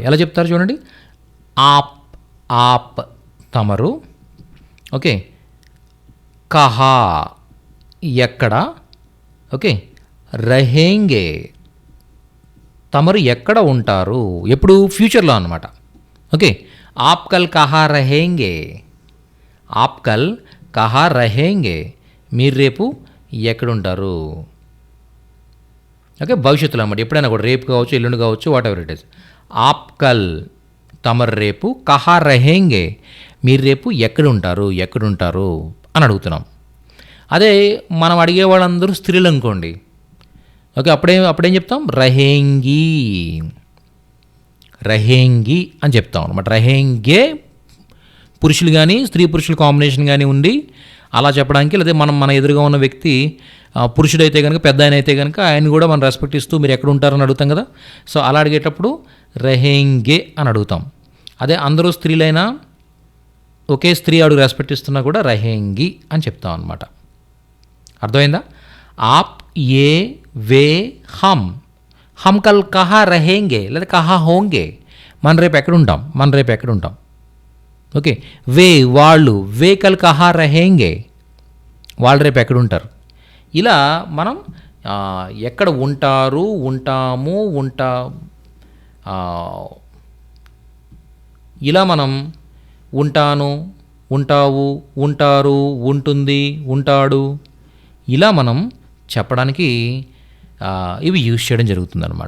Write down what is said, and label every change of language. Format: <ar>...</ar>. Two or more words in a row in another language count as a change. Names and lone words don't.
<te>ఎలా చెప్తారు చూడండి, ఆప్, ఆప్ తమరు, ఓకే, కహా ఎక్కడ, ఓకే, రహేంగే తమరు ఎక్కడ ఉంటారు, ఎప్పుడు ఫ్యూచర్లో అనమాట. ఓకే,</te> <hi>आप कल कहाँ रहेंगे, आप कल कहाँ रहेंगे,</hi> <te>మీరు రేపు ఎక్కడుంటారు. ఓకే, భవిష్యత్తులో అన్నమాట, ఎప్పుడైనా కూడా రేపు కావచ్చు, ఎల్లుండి కావచ్చు,</te> <en>whatever it is.</en> <hi>आप कल</hi> <te>తమరు రేపు,</te> <hi>कहाँ रहेंगे</hi> <te>మీరు రేపు ఎక్కడుంటారు, ఎక్కడుంటారు అని అడుగుతున్నాం. అదే మనం అడిగే వాళ్ళందరూ స్త్రీలు అనుకోండి, ఓకే, అప్పుడేం చెప్తాం, రహేంగి, రహేంగి అని చెప్తాం అనమాట. రహేంగే పురుషులు కానీ స్త్రీ పురుషుల కాంబినేషన్ కానీ ఉండి అలా చెప్పడానికి, లేదా మన ఎదురుగా ఉన్న వ్యక్తి పురుషుడైతే కనుక, పెద్ద ఆయన అయితే కనుక ఆయన కూడా మనం రెస్పెక్ట్ ఇస్తూ మీరు ఎక్కడ ఉంటారని అడుగుతాం కదా. సో అలా అడిగేటప్పుడు రహేంగే అని అడుగుతాం. అదే అందరూ స్త్రీలైనా ఒకే స్త్రీ అడుగు రెస్పెక్ట్ ఇస్తున్నా కూడా రహేంగి అని చెప్తాం అనమాట. అర్థమైందా? ఆప్, ఏ,</te> <hi>वे, हम, हम कल कहाँ रहेंगे లేదా कहाँ होंगे,</hi> <te>మన రేపు ఎక్కడుంటాం, మన రేపు ఎక్కడుంటాం. ఓకే, వే వాళ్ళు,</te> <hi>वे कल कहाँ रहेंगे</hi> <te>వాళ్ళు రేపు ఎక్కడుంటారు. ఇలా మనం ఎక్కడ ఉంటారు, ఉంటాము, ఇలా మనం ఉంటాను, ఉంటావు, ఉంటారు, ఉంటుంది, ఉంటాడు, ఇలా మనం చెప్పడానికి ఇవి యూజ్ చేయడం జరుగుతుందన్నమాట.</te>